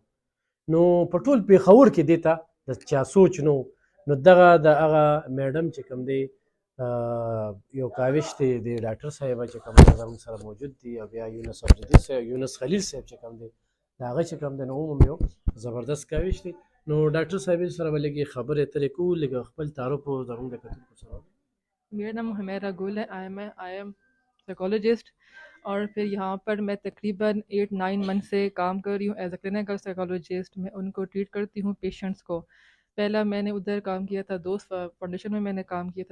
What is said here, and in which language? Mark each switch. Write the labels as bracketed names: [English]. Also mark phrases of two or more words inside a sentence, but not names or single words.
[Pashto] نو په ټول پېښور کې دې ته د چا سوچ نو دغه د هغه میډم چې کوم دی یو کاوش دی د ډاکټر صاحبه چې کوم دی زموږ سره موجود دی، او بیا یونس افریدي صاحب یونس خلیل صاحب چې کوم دی د هغه چې کوم دی نو هم یو زبردست کاوش دی. نو ډاکټر صاحب سره به لږې خبرې اترې کوو، لږ خپل تعارف زموږ د کتونکو سره. [Urdu] میرا نام حمیرہ گل ہے. [English] I am psychologist, [Urdu] اور پھر یہاں پر میں تقریباً 8-9 منتھ سے کام کر رہی ہوں [English] as a clinical psychologist. [Urdu] میں ان کو ٹریٹ کرتی ہوں پیشنٹس کو. پہلا میں نے ادھر کام کیا تھا، دوست فاؤنڈیشن میں نے کام کیا تھا.